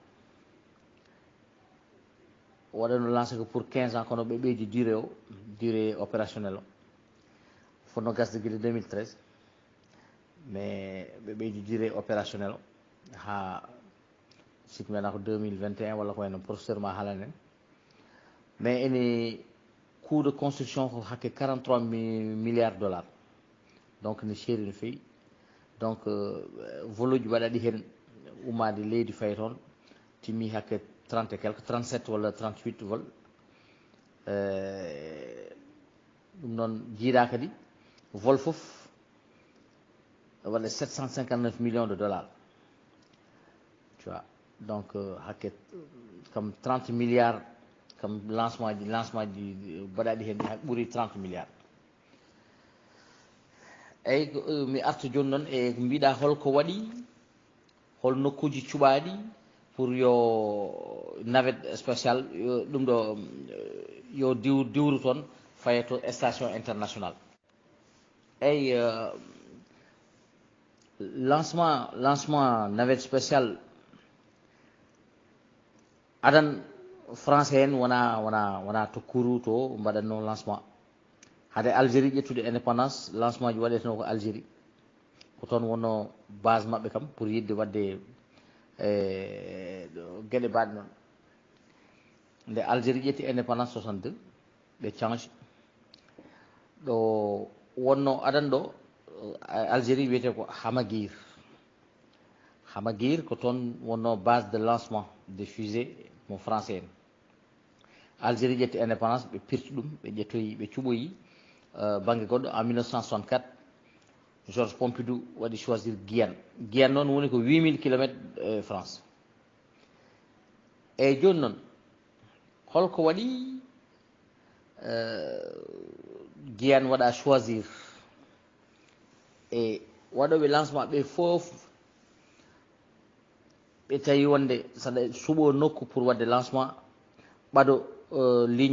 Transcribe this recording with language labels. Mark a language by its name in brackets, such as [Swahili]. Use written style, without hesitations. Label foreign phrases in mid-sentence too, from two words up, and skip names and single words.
[Fula] waɗano lancé ko [French] pour 15 ans [Fula] kono ɓe ɓeydi [French] durée opérationnel [Fula] o fonno gasde guila 2013 mais ɓe ɓeydi [French] durée opérationnel [Fula] o ha sikki wiyata ko 2021 walla ko wayno professeur ma haalane en mais ene [French] coût de construction [Fula] ko hakke 43 [French] milliards dollars donc [Fula] ne seeri no fewi donc vol uji waɗaɗi hen ummade leydi fayi toon timmi hakke [French] 30 et quelque 37 [Fula] walla 38 vol ɗum noon jiiɗa kadi vol fof waɗa 759 [French] millions de dollars tu vois donc [Fula] hakke [French] comme 30 milliards comme lancement [Fula] ji baɗaɗi hen ha ɓuuri 30 milliards eyyi mi arta joni noon e ko mbiɗa holko waɗi hol nokkuji cuɓaɗi pour yo [French] navette spécial [Fula] ɗum ɗo yo diwru toon faye to [French] station international [Fula] eyyi [French] lancement navette spécial [Fula] adan français en wona tokkuru to mbaɗatno lancement hade Algérie ƴettude indépendance lancement ji waɗeteno ko Algérie ko toon wonno base mabɓe kam pour yidde wadde gueɗe mbaɗe noon nde Algérie ƴetti indépendance 62 ɓe change ɗo wonno adan ɗo Algérie wiyete ko Hamaguir ko toon wonno [French] base de lancement des fusées [Fula] mo français en Algérie ƴetti indépendance ɓe pirti ɗum ɓe ƴettoyi ɓe cuɓoyi banggue goɗɗo en 1964 Georges Pompidou waɗi choisir Guyane noon woni ko [French] 8000 kilomètres France [Fula] eyyi joni noon holko waɗi Guyane waɗa choisir e waɗoɓe lancement ɓe foof ɓe tawi wonde saɗa suuɓo nokku pour wadde lancement ɓaɗo ligne